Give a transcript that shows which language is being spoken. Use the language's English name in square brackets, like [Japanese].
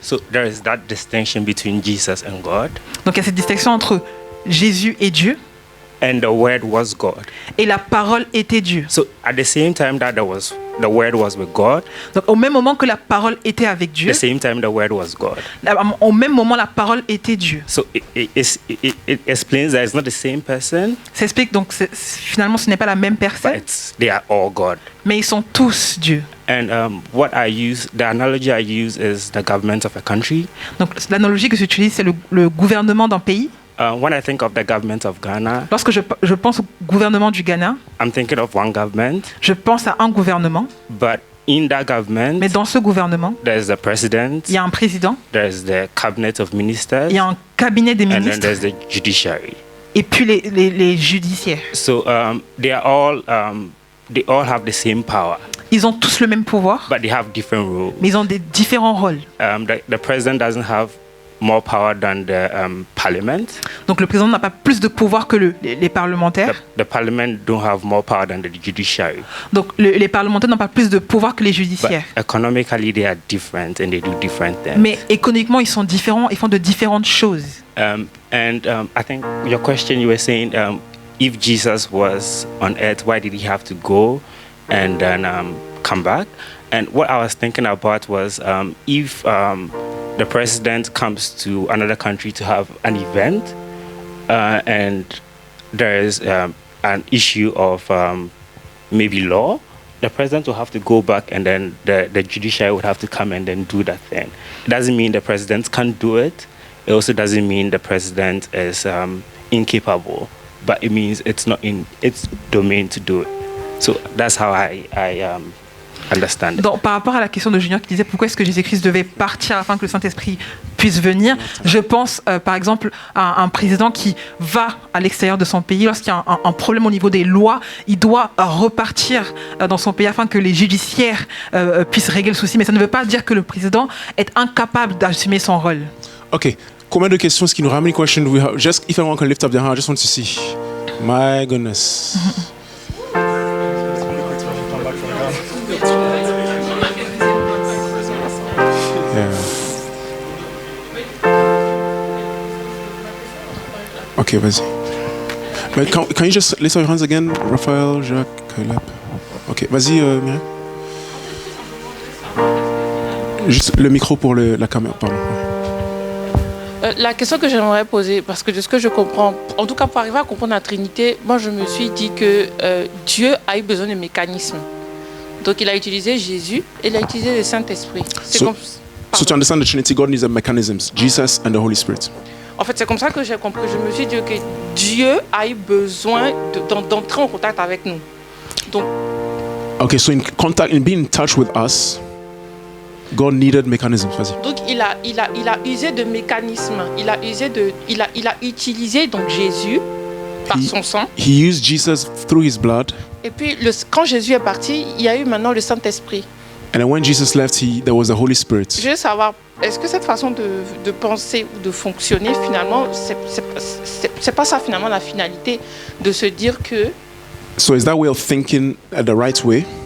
[English] So there is that distinction between Jesus and God, [French] Donc il y a cette distinction entre Jésus et Dieu [English] and the Word was God. [French] et la parole était Dieu. [English] So at the same time that the Word was with God, [French] Donc au même moment que la parole était avec Dieu, [English] the same time the Word was God. [French] au même moment la parole était Dieu. [English] So it explains that it's not the same person, [French] Ça explique donc finalement ce n'est pas la même [English] but [French] personne, [English] they are all God. [French] mais ils sont tous Dieu. [English] And the analogy I use is the government of a country. [French] Donc l'analogie que j'utilise c'est le gouvernement d'un pays. [English] When I think of the government of Ghana, [French] Lorsque je pense au gouvernement du Ghana, [English] I'm thinking of one government, [French] je pense à un gouvernement, [English] but in that government, [French] mais dans ce gouvernement, [English] there's the president, [French] il y a un président, [English] there's the cabinet of ministers, [French] il y a un cabinet des [English] and then [French] ministres [English] there's the judiciary. [French] et puis les judiciaires. [English] So they all have the same power, [French] Ils ont tous le même pouvoir, [English] but they have different rules. [French] mais ils ont des différents rôles. [English] The president doesn't have more power than the parliament. [French] Donc le président n'a pas plus de pouvoir que les parlementaires. [English] The parliament don't have more power than the judiciary. [French] Donc les parlementaires n'ont pas plus de pouvoir que les [English] But [French] judiciaires. [English] economically, they are different and they do different things. [French] Mais économiquement, ils sont différents, ils font de différentes choses. [English] I think your question, you were saying, if Jesus was on earth, why did he have to go and then come back? And what I was thinking about was if the president comes to another country to have an event and there is an issue of maybe law, the president will have to go back and then the judiciary would have to come and then do that thing. It doesn't mean the president can't do it. It also doesn't mean the president is incapable, but it means it's not in its domain to do it. So that's how I understand it. [French] Donc, par rapport à la question de Junior qui disait pourquoi est-ce que Jésus-Christ devait partir afin que le Saint-Esprit puisse venir, je pense par exemple à un président qui va à l'extérieur de son pays. Lorsqu'il y a un problème au niveau des lois, il doit repartir dans son pays afin que les judiciaires puissent régler le souci. Mais ça ne veut pas dire que le président est incapable d'assumer son rôle. Ok, combien de questions est-ce qu'il nous ramène? [English] Any question we have? Just if everyone can lift up their hand, I just want to see. My goodness. Yeah. [French] Ok, vas-y. Mais [English] can you just lift up your hands again, Raphaël, Jacques, Caleb? [French] Ok, vas-y, Myriam. Juste le micro pour la caméra, pardon. La question que j'aimerais poser, parce que de ce que je comprends, en tout cas pour arriver à comprendre la Trinité, moi je me suis dit que Dieu a eu besoin de mécanismes. Donc il a utilisé Jésus et il a utilisé le Saint-Esprit. [English] So to understand the Trinity, God needs the mechanisms, Jesus and the Holy Spirit. [French] En fait, c'est comme ça que j'ai compris. Je me suis dit que Dieu a eu besoin d'entrer en contact avec nous. Donc, [English] okay, so in being in touch with us, God needed mechanisms. [French] Vas-y. donc il a usé de mécanismes. Il a utilisé donc Jésus par son sang. [English] He used Jesus through his blood. [French] Et puis quand Jésus est parti, il y a eu maintenant le Saint-Esprit. [English] And then when Jesus left, there was the Holy Spirit. [French] Je veux savoir, est-ce que cette façon de penser ou de fonctionner, finalement, c'est pas ça finalement la finalité de se dire que [English] So is that way of thinking the right way?